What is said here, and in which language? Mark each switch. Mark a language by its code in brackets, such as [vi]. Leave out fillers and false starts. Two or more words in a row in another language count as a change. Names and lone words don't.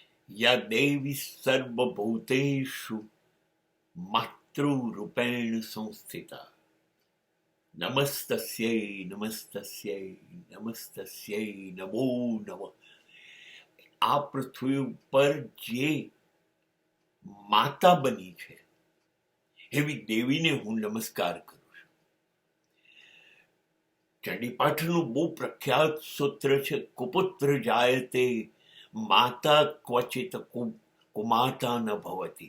[sa] या देवी सर्वभूतेषु मातृरूपेण संस्थिता नमस्तस्यै नमस्तस्यै नमस्तस्यै नमो नमः. [gu] આ પૃથ્વી ઉપર જે માતા બની છે એવી દેવીને હું નમસ્કાર કરું છું. ચંડીપાઠનું બહુ પ્રખ્યાત સૂત્ર છે, [sa] कुपुत्र जायते माता क्वचित कुमाता न भवती.